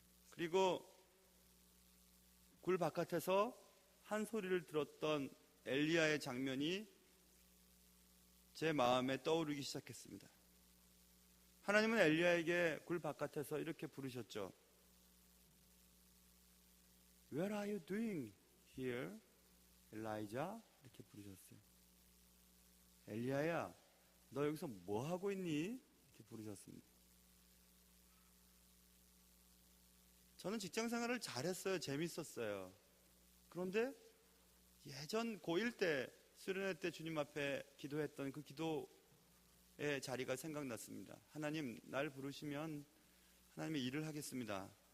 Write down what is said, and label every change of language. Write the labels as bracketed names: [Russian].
[Korean] 그리고 굴 바깥에서 한 소리를 들었던 엘리야의 장면이 제 마음에 떠오르기 시작했습니다. 하나님은 엘리야에게 굴 바깥에서 이렇게 부르셨죠. [English] What are you doing here, Elijah? [Korean] 이렇게 부르셨어요. 엘리야야, 너 여기서 뭐 하고 있니? 이렇게 부르셨습니다. 저는 직장생활을 잘했어요. 재밌었어요. 그런데 예전 고1 때 수련회 때 주님 앞에 기도했던 그 기도의 자리가 생각났습니다. 하나님, 날 부르시면 하나님의 일을 하겠습니다.